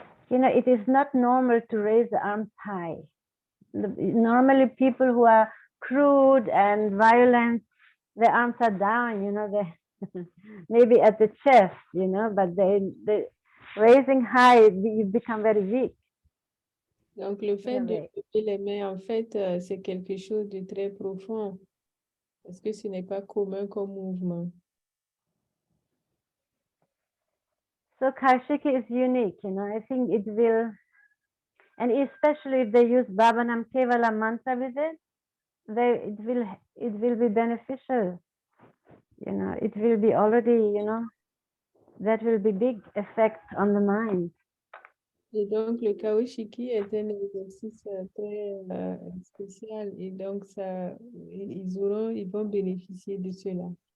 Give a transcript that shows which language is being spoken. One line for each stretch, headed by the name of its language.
English: You know, it is not normal to raise the arms high. Normally people who are crude and violent, their arms are down, you know, they maybe at the chest, you know, but they raising high, you become very weak.
French: Donc, le fait de lever les mains, en fait, c'est quelque chose de très profond parce que ce n'est pas commun comme mouvement.
English: So Kaoshiki is unique, you know, I think it will, and especially if they use Bhavanam Kevala mantra with it, it will be beneficial. You know, it will be already, you know, that will be big effect on the mind.
French: Et donc, le Kaoshiki est un exercice très spécial et donc ils vont bénéficier de cela.